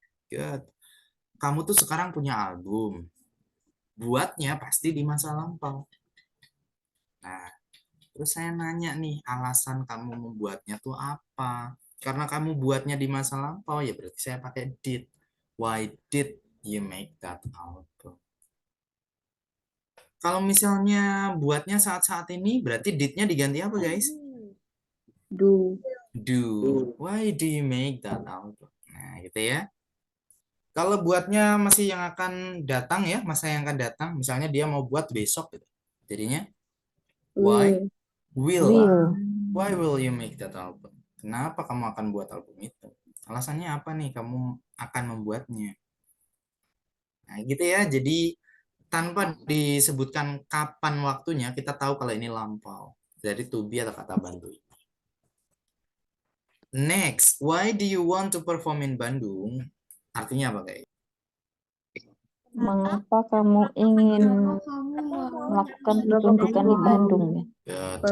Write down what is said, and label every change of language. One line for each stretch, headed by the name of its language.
English: Good.
Indonesian: Kamu tuh sekarang punya album. Buatnya pasti di masa lampau. Nah, terus saya nanya nih, alasan kamu membuatnya tuh apa? Karena kamu buatnya di masa lampau, ya berarti saya pakai did.
English: Why did you make that album?
Indonesian: Kalau misalnya buatnya saat-saat ini, berarti did-nya diganti apa, guys?
English: Do. Why do you make that album?
Indonesian: Nah, gitu ya. Kalau buatnya masih yang akan datang ya, masa yang akan datang, misalnya dia mau buat besok gitu. Jadinya
English: why will you make that album?
Indonesian: Kenapa kamu akan buat album itu? Alasannya apa nih kamu akan membuatnya? Nah, gitu ya. Jadi tanpa disebutkan kapan waktunya, kita tahu kalau ini lampau. Dari to be atau kata bantu.
English: Next, why do you want to perform in Bandung?
Indonesian: Artinya apa, guys? Mengapa kamu ingin melakukan pertunjukan di Bandung ya?